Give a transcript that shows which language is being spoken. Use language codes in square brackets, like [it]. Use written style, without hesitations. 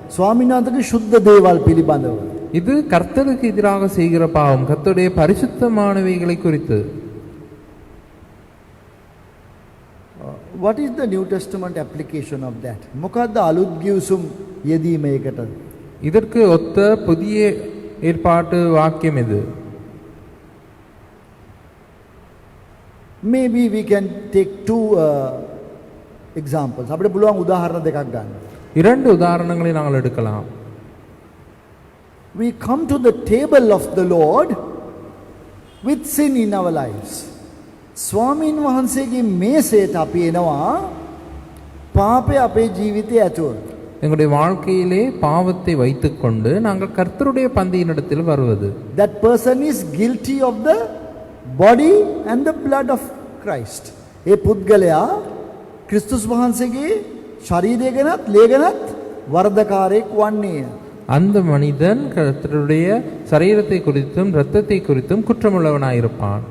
[si] ස්වාමීන් වහන්සේගේ ශුද්ධ දේවල් පිළිබඳව. [ta] இது கர்த்தருக்கு எதிராக செய்கிற பாவம், கர்த்தருடைய பரிசுத்தமானவைகளை குறித்து. [en] What is the New Testament application of that? [si] මොකද්ද අලුත් ගිවිසුම් යෙදීම ඒකට? [ta] இதற்கு ஒத்த புதிய ஏற்பாட்டு வாக்கியம் இது. [en] Maybe we can take two examples. [si] අපිට පුළුවන් උදාහරණ දෙකක් ගන්න. [ta] 2 உதாரணங்களை நாங்கள் எடுக்கலாம். [en] We come to the table of the Lord with sin in our lives. [si] ස්වාමීන් වහන්සේගේ මේසයට අපි එනවා පාපය අපේ ජීවිතයේ ඇතුළත. [ta] எங்களுடைய வாழ்க்கையிலே பாவத்தை வைத்துக்கொண்டு நாங்கள் கர்த்தருடைய பந்தியினிடத்தில் வருவது. [en] That person is guilty of the body and the blood of Christ. [si] ඒ පුද්ගලයා ක්‍රිස්තුස් වහන්සේගේ ශරීරය ගැනත් ලේ ගැනත් වරදකාරයෙක් වන්නේය. [ta] அந்த மனிதன் கர்த்தருடைய சரீரத்தை குறித்தும் இரத்தத்தை குறித்தும் குற்றமுள்ளவனாயிருப்பான்.